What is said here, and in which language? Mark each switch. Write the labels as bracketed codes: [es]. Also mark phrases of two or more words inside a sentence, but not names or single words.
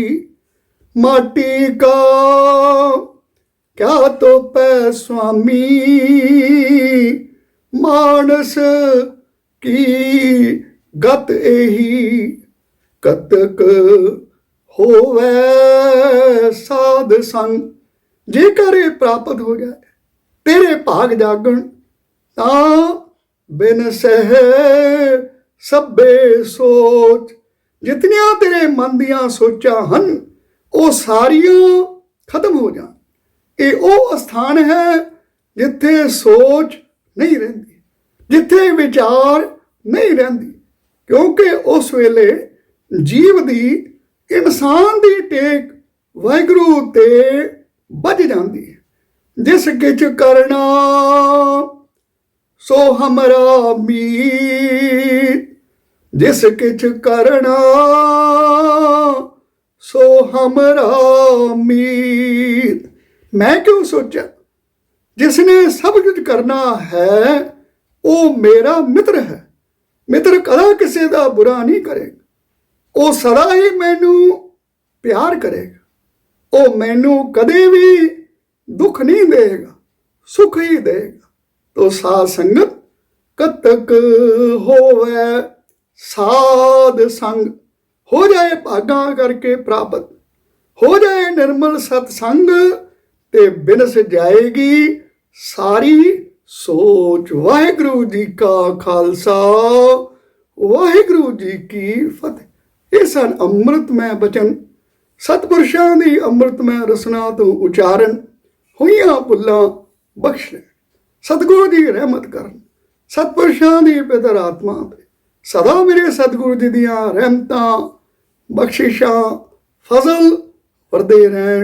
[pa] ਮਾਟੀ ਕਾ ਕਿਆ ਤੋ ਪੈ ਸੁਆਮੀ, ਮਾਨਸ ਕੀ ਗਤ ਏਹੀ। ਕਤਕ ਹੋਵੇ ਸਾਧ ਸੰਗ, ਜੇਕਰ ਯੇ ਪ੍ਰਾਪਤ ਹੋ ਜਾਏ ਤੇਰੇ ਭਾਗ ਜਾਗਣ, ਤਾਂ ਬਿਨ ਸਹ ਸਭੇ ਸੋਚ। ਜਿਤਨੀਆਂ ਤੇਰੇ ਮਨ ਦੀਆਂ ਸੋਚਾਂ ਹਨ ਉਹ ਸਾਰੀਆਂ ਖਤਮ ਹੋ ਜਾਣ। ਇਹ ਉਹ ਸਥਾਨ ਹੈ ਜਿੱਥੇ ਸੋਚ ਨਹੀਂ ਰਹਿੰਦੀ, ਜਿੱਥੇ ਵਿਚਾਰ ਨਹੀਂ ਰਹਿੰਦੀ, ਕਿਉਂਕਿ ਉਸ ਵੇਲੇ ਜੀਵ ਦੀ, ਇਨਸਾਨ ਦੀ ਟੇਕ ਵਾਹਿਗੁਰੂ ਤੇ ਵੱਜ ਜਾਂਦੀ ਹੈ। ਜਿਸ ਕਿਛ ਕਰਨਾ ਸੋ ਹਮਰਾ ਮੀਤ, ਜਿਸ ਕਿਛ ਕਰਨਾ ਸੋ ਹਮਰਾ ਮੀਤ। [hi] मैं क्यों सोचा, जिसने सब कुछ करना है वो मेरा मित्र है। मित्र कदा किसी का बुरा नहीं करेगा, वो सदा ही मैनू प्यार करेगा, वो मैनू कदे भी दुख नहीं देगा, सुख ही देगा। [pa] ਤੋ ਸਾਧ ਸੰਗਤ ਕਤਕ ਹੋਵੇ ਸਾਧ ਸੰਗ, ਹੋ ਜਾਏ ਭਾਗਾ ਕਰਕੇ ਪ੍ਰਾਪਤ, ਹੋ ਜਾਏ ਨਿਰਮਲ ਸਤਸੰਗ, ਤੇ ਬਿਨਸ ਜਾਏਗੀ ਸਾਰੀ ਸੋਚ। ਵਾਹਿਗੁਰੂ ਜੀ ਕਾ ਖ਼ਾਲਸਾ, ਵਾਹਿਗੁਰੂ ਜੀ ਕੀ ਫ਼ਤਿਹ। ਯੇ ਸਨ ਅੰਮ੍ਰਿਤਮਯ ਬਚਨ, ਸਤਪੁਰਖਾਂ ਦੀ ਅੰਮ੍ਰਿਤਮਯ ਰਸਨਾ ਤੋ ਉਚਾਰਨ। ਹੋਈਆਂ ਭੁੱਲਾਂ ਬਖ਼ਸ਼ ਲੈ, ਸਤਿਗੁਰੂ ਜੀ ਰਹਿਮਤ ਕਰਨ। ਸਤਪੁਰਖਾਂ ਦੀ ਪਿਤਰ ਆਤਮਾ ਤੇ ਸਦਾ ਮੇਰੇ ਸਤਿਗੁਰੂ ਜੀ ਦੀਆਂ ਰਹਿਮਤਾਂ ਬਖ਼ਸ਼ਿਸ਼ਾਂ ਫ਼ਜ਼ਲ ਵਰਦੇ ਰਹਿਣ।